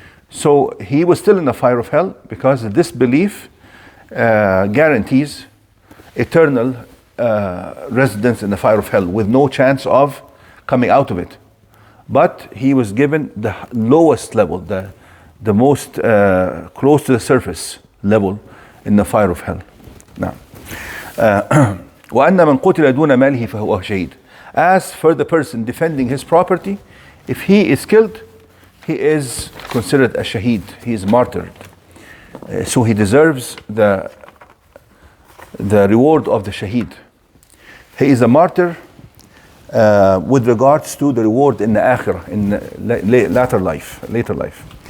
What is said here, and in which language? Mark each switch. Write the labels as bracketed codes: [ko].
[en] So he was still in the fire of hell because the disbelief guarantees eternal residence in the fire of hell with no chance of coming out of it. But he was given the lowest level, the most close to the surface level in the fire of hell. Now, [ar] وَأَنَّ مَنْ قُتِلَ دُونَ مَالِهِ فَهُوَ شَهِيدٌ. [en] As for the person defending his property, if he is killed, he is considered a shaheed. He is martyred. So he deserves the reward of the shaheed. He is a martyr with regards to the reward in the akhirah, in later life.